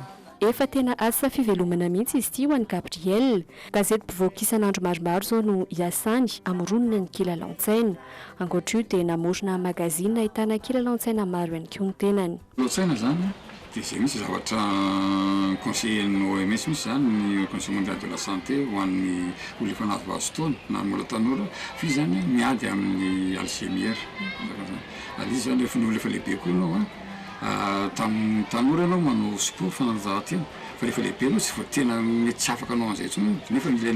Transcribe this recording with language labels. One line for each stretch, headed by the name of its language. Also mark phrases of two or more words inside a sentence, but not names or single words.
Malagasy: Efa tena asa fivelomana mihitsy izy ity ho an'i Gabriel. Gazety mpivoaka isan'andro maromaro zao no hiasany amoronana ny kilalaon-tsaina. Ankoatra io dia namorona magazine ahitana kilalaon-tsaina maro ihany koa ny tenany. Kilalaon-tsaina zany dia izay misy zavatra conseiller-ny OMS misy zany ny
French: conseil mondial de la santé
Malagasy: ho an'ny olona efa nahazoazo taona na mbola tanora fa izy zany miady amin'ny Alzheimer. Ary izy zany rehefa ny olona efa lehibe koa ianao tamin'ny tanora ianao manao sport fanatanjahantena fa rehefa lehibe ianao tsy voatena mety tsy afaka anao an'izay intsony nefa ilaina